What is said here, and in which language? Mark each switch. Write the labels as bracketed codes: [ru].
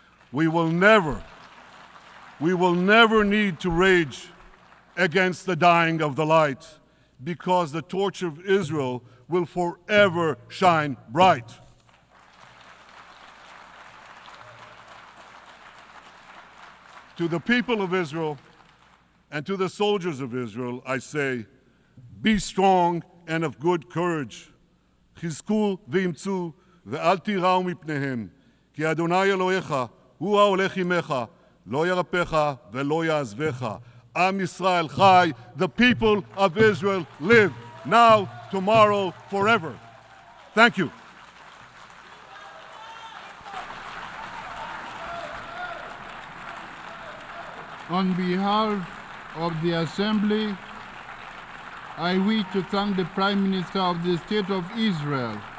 [en] We will never need to rage against the dying of the light, because the torch of Israel will forever shine bright. To the people of Israel, And to the soldiers of Israel, I say, be strong and of good courage. [he] חזקו ואמצו ואל תיראו מפניהם, כי אדוני אלוהיך הוא ההולך עמך, לא ירפך ולא יעזבך. עם ישראל חי, [en] the people of Israel live, now, tomorrow, forever. Thank you. On behalf of the Assembly, I wish to thank the Prime Minister of the State of Israel